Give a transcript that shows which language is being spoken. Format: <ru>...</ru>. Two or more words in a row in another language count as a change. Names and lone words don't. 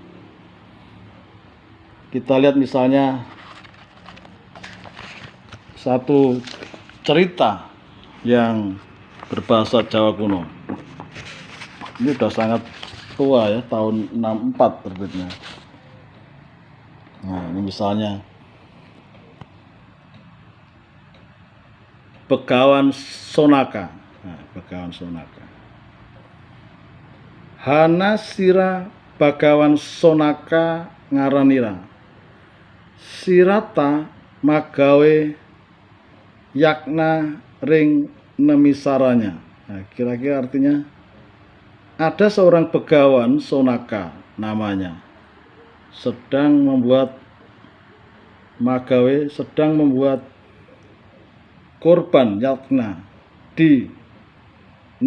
<id>Kita lihat misalnya satu cerita yang berbahasa Jawa kuno. Ini sudah sangat tua ya, tahun 64 terbitnya. Nah, ini misalnya Begawan Sonaka. Nah, Begawan Sonaka.</id> <kaw>Hana sira Bagawan Sonaka ngaranira. Sirata magawe yakna ring nemisaranya.</kaw> <id>Nah, kira-kira artinya ada seorang begawan Sonaka namanya, sedang membuat magawe, sedang membuat korban yakna di nemisaranya.</id>